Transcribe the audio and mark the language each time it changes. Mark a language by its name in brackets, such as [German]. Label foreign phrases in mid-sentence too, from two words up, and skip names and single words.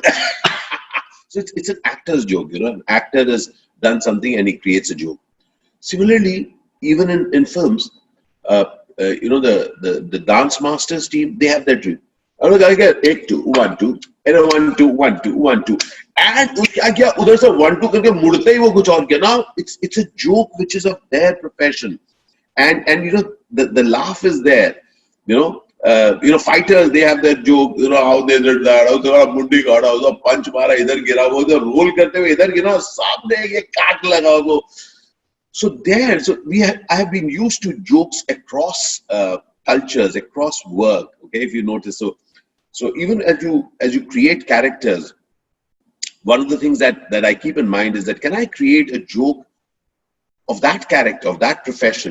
[English] So it's an actor's joke, an actor has done something and he creates a joke. Similarly, even in films, the dance masters team, they have that drill. Take 2, 1, 2, 1, 2, 1, 2, 1, 2. [Hindi] And उधर से 1, 2 करके मुड़ते ही वो कुछ और किया. [English] Now it's a joke which is of their profession. And the laugh is there. Fighters, they have that joke, how they did that, how they [Hindi] मुंडी कड़ा, [English] how [Hindi] पंच मारा, इधर गिरा, वो रोल करते हुए इधर गिरा, सामने ये काट लगा वो. [English] So I have been used to jokes across cultures, across work. Okay, if you notice, so even as you create characters, one of the things that I keep in mind is that, can I create a joke of that character, of that profession?